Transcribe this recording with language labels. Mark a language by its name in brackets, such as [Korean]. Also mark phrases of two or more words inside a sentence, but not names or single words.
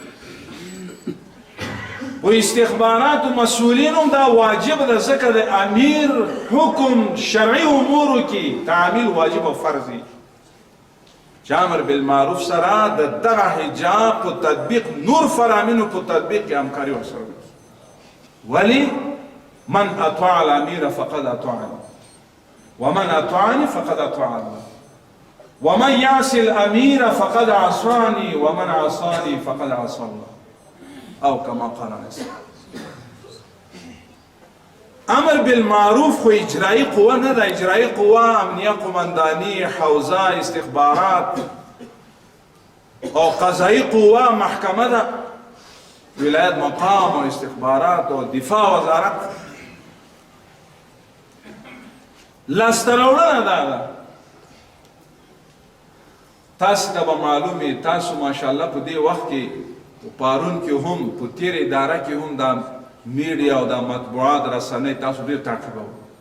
[Pashto] په استخباراتو مسؤولینو هم دا واجب ده، ځکه د امیر حکم شرعي امورو کې تعمیل واجب او فرض دی چې [Arabic] امر بالمعروف [Pashto] سره د دغه حجاب په تطبیق، نور فرامینو په تطبیق کې همکاري ورسره وکړي. [Arabic] ولی من اطاع الامیر فقد اطاعني ومن اطاعني فقد اطاع الله ومن يعص الامیر فقد عصاني ومن عصاني فقد عصى الله او كما قال عليه السلام. امر بالمعروف [Pashto] خو اجرایی قوه نه ده، اجرایی قوه امنیه قماندانی، حوزه، استخبارات او قضایی قوه محکمه ده، ولایت مقام او استخبارات او دفاع وزارت. لاسته راوړنه دا ده. تاسو ته به معلومې، تاسو ماشاءالله په دې وخت کې پارون کې هم په تیر اداره کې هم دا میډیا او دا مطبوعات رسنۍ تاسو ډېر تعقیبوئ.